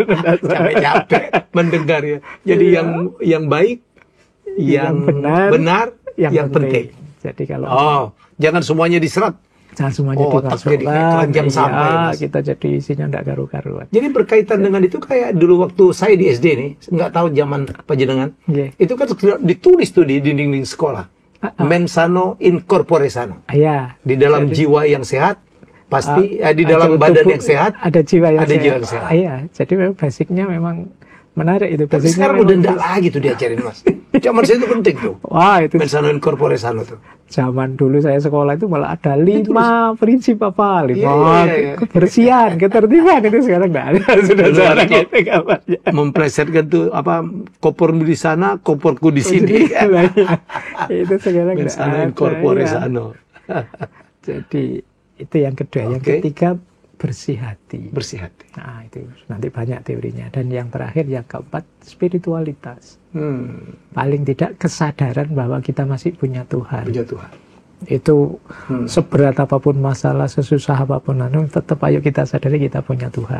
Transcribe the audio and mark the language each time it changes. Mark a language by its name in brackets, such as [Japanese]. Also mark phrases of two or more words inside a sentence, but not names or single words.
[Indonesian] capek-capek mendengar ya. Jadi yang baik, yang benar, yang penting. Jadi kalau jangan semuanya diserap. Jangan semuanya dimasukkan, kita jadi isinya enggak karu-karuan. Jadi berkaitan dengan itu kayak dulu waktu saya di SD nih, nggak tahu zaman panjenengan, itu kan ditulis tuh di dinding-dinding sekolah, [Latin] mens sano in corpore sano. [Indonesian] Di dalam jiwa yang sehat, pasti di dalam badan yang sehat, ada jiwa yang sehat. Iya, jadi memang basicnya memang menarik itu. Tapi sekarang udah enggak lagi tuh diajarin Mas. Zaman saya itu penting tuh. Wah, itu [Latin] mens sano in corpore sano tuh. [Indonesian] Zaman dulu saya sekolah itu malah ada 5 prinsip apa? 5 kebersihan, ketertiban, itu sekarang enggak ada. Sudah jarang itu kabarnya. Memplesetkan tuh apa, kopormu di sana, koporku di sini. Itu sekarang enggak ada. [Latin] In corpore sano. [Indonesian] Jadi itu yang kedua. Yang ketiga, bersih hati. Bersih hati. Nah, itu nanti banyak teorinya. Dan yang terakhir, yang keempat, spiritualitas. Paling tidak kesadaran bahwa kita masih punya Tuhan. Punya Tuhan. Itu seberat apapun masalah, sesusah apapun, tetap ayo kita sadari kita punya Tuhan.